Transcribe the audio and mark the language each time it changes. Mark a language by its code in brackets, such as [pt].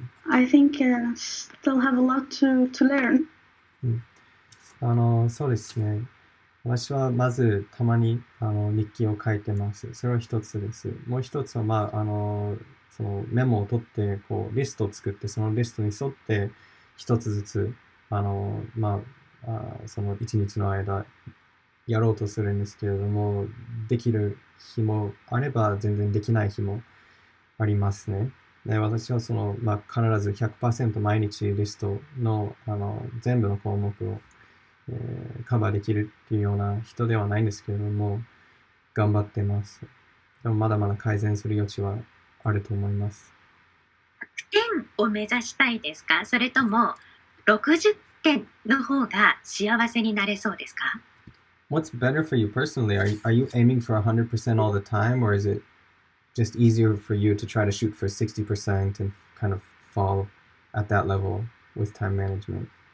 [en] I think still have a lot to learn. [ja] そうですね。私はまずたまに日記を書いてます。それは一つです。もう一つは、そのメモを取ってこうリストを作って、そのリストに沿って一つずつその一日の間やろうとするんですけれども、できる日もあれば全然できない日もありますね。で、私は必ず100%毎日リストの、全部の項目を、カバーできるっていうような人ではないんですけれども、頑張ってます。でもまだまだ改善する余地はあると思います。 100点を目指したいですか？それとも60点の方が幸せになれそうですか？ [en] What's better for you personally? Are you aiming for 100% all the time, or is it just easier for you to try to shoot for 60% and kind of fall at that level with time management?